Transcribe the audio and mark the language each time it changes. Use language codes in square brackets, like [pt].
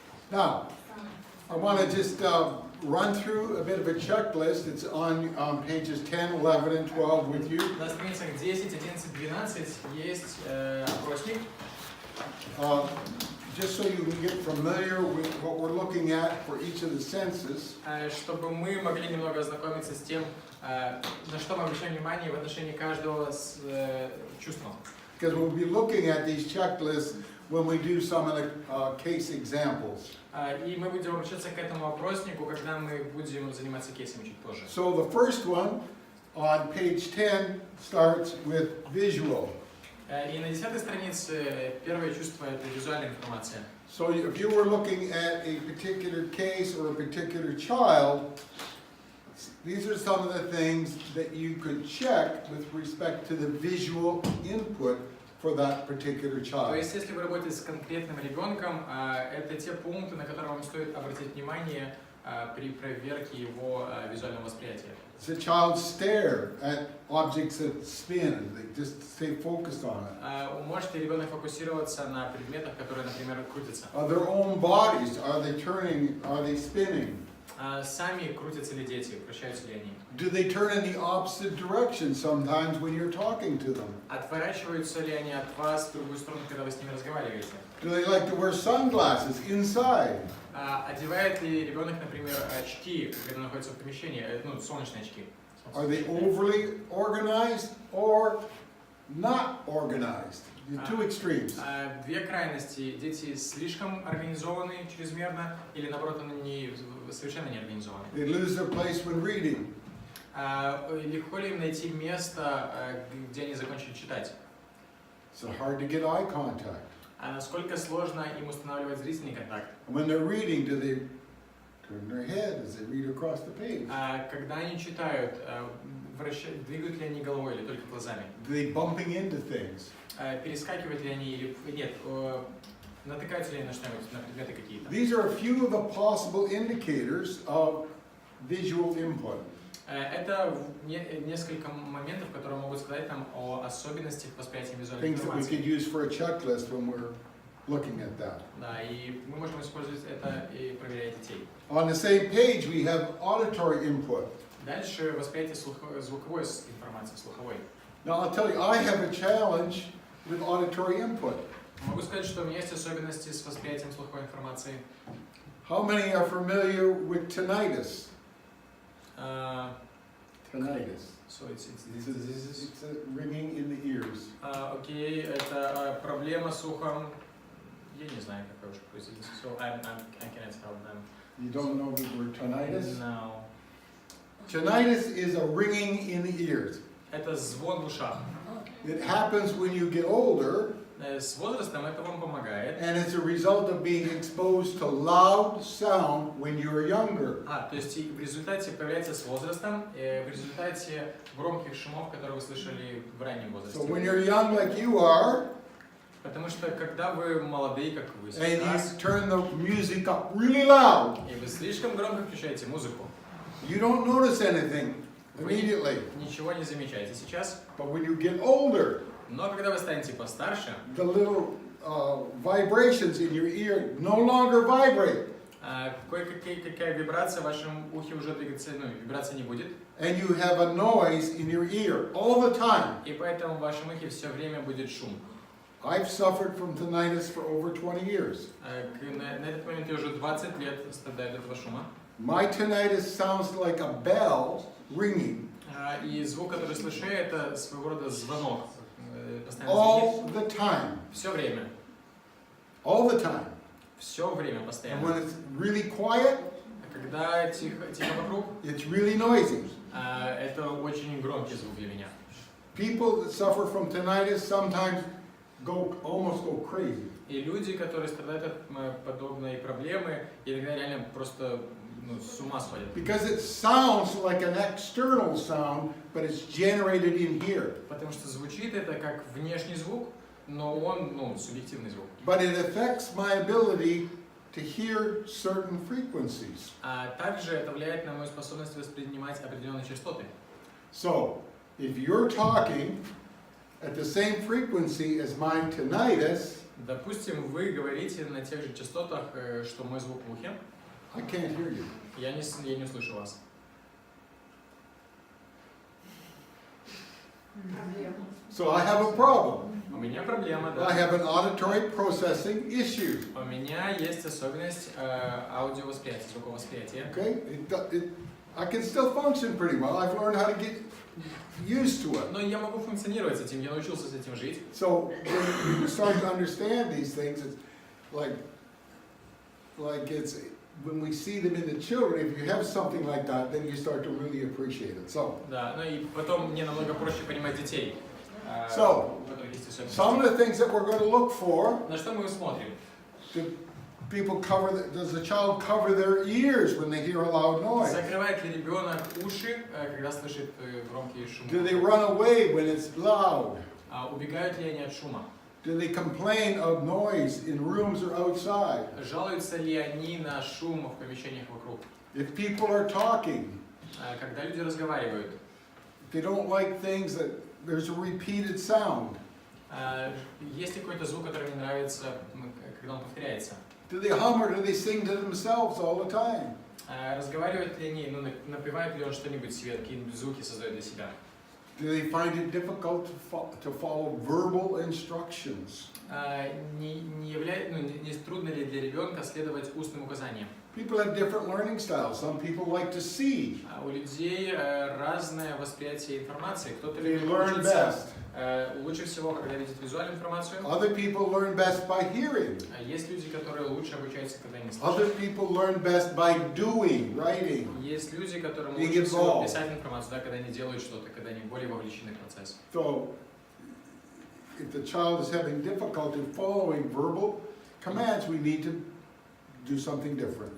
[en] Now, I want to just run through a bit of a checklist. It's on pages 10, 11, and 12 with you. [ru] На страницах 10, 11, 12 есть опросник. [en] Just so you can get familiar with what we're looking at for each of the senses. [ru] Чтобы мы могли немного ознакомиться с тем, на что мы обращаем внимание в отношении каждого чувства. [en] Because we'll be looking at these checklists when we do some of the case examples. [ru] И мы будем обращаться к этому опроснику, когда мы будем заниматься кейсами чуть позже. [en] So the first one on page 10 starts with visual. [ru] И на 10-й странице первое чувство – это визуальная информация. [en] So if you were looking at a particular case or a particular child, these are some of the things that you could check with respect to the visual input for that particular [ru] То [en] child. [ru] есть, если вы работаете с конкретным ребенком, это те пункты, на которые вам стоит обратить внимание при проверке его визуального восприятия. [en] Does the child stare at objects that spin? They just stay focused on it. [ru] Может ли ребенок фокусироваться на предметах, которые, например, крутятся? [en] Their own bodies, are they turning, are they spinning? [ru] Сами крутятся ли дети, вращаются ли они? [en] Do they turn in the opposite direction sometimes when you're talking to them? [ru] Отворачиваются ли они от вас в другую сторону, когда вы с ними разговариваете? [en] Do they like to wear sunglasses inside? [ru] Одевает ли ребенок, например, очки, когда находится в помещении, ну, солнечные очки? [en] Are they overly organized or not organized? The two extremes. [ru] Две крайности. Дети слишком организованы чрезмерно или, наоборот, они совершенно не организованы. [en] They lose their place when reading. [ru] Легко ли им найти место, где они закончили читать? [en] It's hard to get eye contact. [ru] А насколько сложно им устанавливать зрительный контакт? [en] When they're reading, do they turn their head as they read across the page? [ru] Когда они читают, двигают ли они головой или только глазами? [en] Do they bumping into things? [ru] Перескакивают ли они или нет? Натыкаются ли они на что-нибудь, на предметы какие-то? [en] These are a few of the possible indicators of visual input. [ru] Это несколько моментов, которые могут сказать нам о особенностях восприятия визуальной [en] Things that we [ru] информации. [en] could use for a checklist when we're looking at that. [ru] Да, и мы можем использовать это и проверять детей. [en] On the same page, we have auditory input. [ru] Дальше восприятие звуковой информации, слуховой. [en] Now, I'll tell you, I have a challenge with auditory input. [ru] Могу сказать, что у меня есть особенности с восприятием слуховой информации. [en] How many are familiar with tinnitus? Tinnitus. So it's a ringing in the ears. [ru] Окей, это проблема с ухом. Я не знаю, какой уж производитель. [en] So I cannot tell them. You don't know the word tinnitus? No. Tinnitus is a ringing in the ears. [ru] Это звон в ушах. [en] It happens when you get older [ru] с возрастом это вам помогает. [en] And it's a result of being exposed to loud sound when you're younger. [ru] То есть в результате появляется с возрастом, в результате громких шумов, которые вы слышали в раннем возрасте. [en] So when you're young like you are, [ru] Потому что когда вы молодые, как вы [en] and [ru] сейчас, [en] you turn the music up really loud, [ru] и вы слишком громко включаете музыку, [en] you don't notice anything [ru] вы [en] immediately. [ru] ничего не замечаете сейчас. [en] But when you get older, [ru] Но когда вы станете постарше, [en] the little vibrations in your ear no longer vibrate. [ru] какая вибрация в вашем ухе уже двигаться, вибрация не будет. [en] And you have a noise in your ear all the time. [ru] И поэтому в вашем ухе все время будет шум. [en] I've suffered from tinnitus for over 20 years. [ru] На этот момент я уже 20 лет страдаю от этого шума. [en] My tinnitus sounds like a bell ringing [ru] И звук, который слышу, это своего рода звонок. [en] all the time. [ru] Все время. [en] All the time. [ru] Все время, [en] And [ru] постоянно. [en] when it's really quiet, [ru] Когда тихо вокруг, [en] it's really noisy. [ru] это очень громкий звук для меня. [en] People that suffer from tinnitus sometimes almost go crazy. [ru] И люди, которые страдают от подобной проблемы, иногда реально просто с ума сходят. [en] Because it sounds like an external sound, but it's generated in here. [ru] Потому что звучит это как внешний звук, но он, субъективный звук. [en] But it affects my ability to hear certain frequencies. [ru] А также это влияет на мою способность воспринимать определенные частоты. [en] So, if you're talking at the same frequency as my tinnitus, [ru] Допустим, вы говорите на тех же частотах, что мой звук в ухе. [en] I can't hear you. [ru] Я не услышу вас. [en] So I have a problem. [ru] У меня проблема, [en] I [ru] да. [en] have an auditory processing issue. [ru] У меня есть особенность аудиовосприятия, звуковосприятия. [en] Okay? I can still function pretty well. I've learned how to get used to it. [ru] Но я могу функционировать с этим, я научился с этим жить. [en] So when you start to understand these things, it's like it's when we see them in the children. If you have something like that, then you start to really appreciate it. So. [ru] Да, и потом мне намного проще понимать детей. [en] So, some of the things that we're going to look for. [ru] На что мы смотрим? [en] Does the child cover their ears when they hear a loud noise? [ru] Закрывает ли ребенок уши, когда слышит громкие шумы? [en] Do they run away when it's loud? [ru] Убегают ли они от шума? [en] Do they complain of noise in rooms or outside? [ru] Жалуются ли они на шум в помещениях вокруг? [en] If people are talking, [ru] когда люди разговаривают, [en] they don't like things that there's a repeated sound. [ru] Есть ли какой-то звук, который мне нравится, когда он повторяется? [en] Do they hum or do they sing to themselves all the time? [ru] Разговаривают ли они, напевают ли он что-нибудь себе, какие звуки создают для себя? [en] Do they find it difficult to follow verbal instructions? [ru] Не трудно ли для ребенка следовать устным указаниям? [en] People have different learning styles. Some people like to see. [ru] У людей разное восприятие информации. Кто-то [en] They [ru] любит [en] learn [ru] учиться [en] best. [ru] лучше всего, когда видит визуальную информацию. [en] Other people learn best by hearing. [ru] Есть люди, которые лучше обучаются, когда не [en] Other [ru] слышат. [en] people learn best by doing, writing. [ru] Есть люди, которым [en] Being [ru] лучше всего [en] involved. [ru] писать информацию, когда они делают что-то, когда они более вовлечены в процесс. [en] So, if the child is having difficulty following verbal commands, we need to do something different.